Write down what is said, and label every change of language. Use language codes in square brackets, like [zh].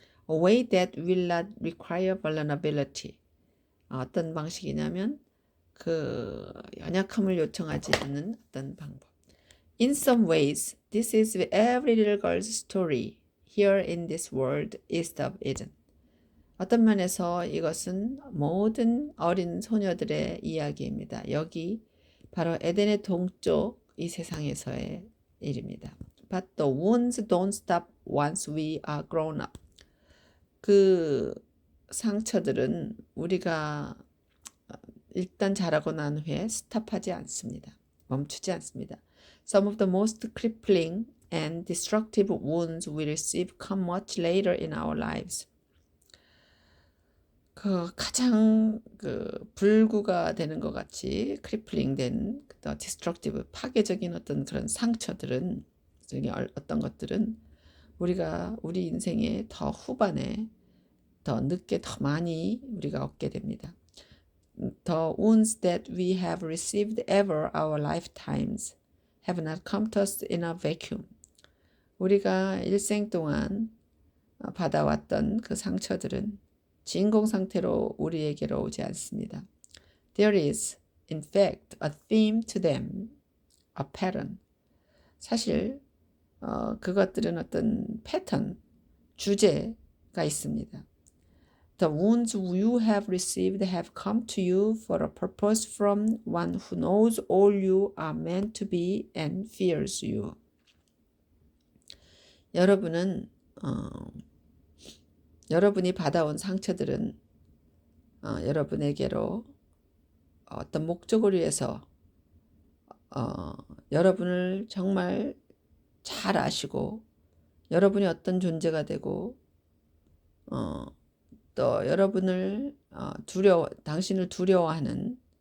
[en] A way that will not require vulnerability. [ko] 어떤 방식이냐면 그 연약함을 요청하지 않는 어떤 방법. [en] In some ways, this is every little girl's story here in this world east of Eden. [ko] 어떤 면에서 이것은 모든 어린 소녀들의 이야기입니다. 여기 바로 에덴의 동쪽 이 세상에서의 일입니다. [en] But the wounds don't stop once we are grown up. [ko] 그 상처들은 우리가 일단 자라고 난 후에 스탑하지 않습니다. 멈추지 않습니다. [en] Some of the most crippling and destructive wounds we receive come much later in our lives. [ko] 그 가장 불구가 되는 것 같이 크리플링된 디스트럭티브, 파괴적인 어떤 그런 상처들은, 어떤 것들은 우리 인생의 더 후반에 더 늦게 더 많이 우리가 얻게 됩니다. [en] The wounds that we have received ever our lifetimes have not come to us in a vacuum. [ko] 우리가 일생 동안 받아왔던 그 상처들은 진공 상태로 우리에게로 오지 않습니다. [en] There is, in fact, a theme to them, a pattern. [ko] 사실 그것들은 어떤 패턴, 주제가 있습니다. [en] The wounds you have received have come to you for a purpose from one who knows all you are meant to be and fears you. [ko] 여러분은 여러분이 받아온 상처들은 여러분에게로 어떤 목적을 위해서 여러분을 정말 잘 아시고 여러분이 어떤 존재가 되고 또 여러분을 당신을 두려워하는